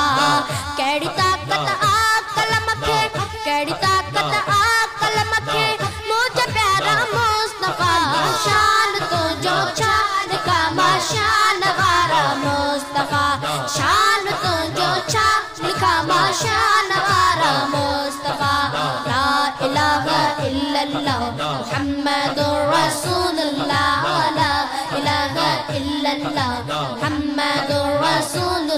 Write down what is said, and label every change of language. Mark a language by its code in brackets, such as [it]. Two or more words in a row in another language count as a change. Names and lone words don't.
[sd] कहिड़ी ताक़त आ कलम खे, कहिड़ी ताक़त आ कलम खे, मुंहिंजा प्यारा मुस्तफ़ा। शान तुंहिंजो छा लिखा मां शान वारा मुस्तफ़ा। शान तुंहिंजो छा लिखा मां शान वारा मुस्तफ़ा। [ar] لا إله إلا الله محمد رسول الله. لا إله إلا الله محمد رسول الله.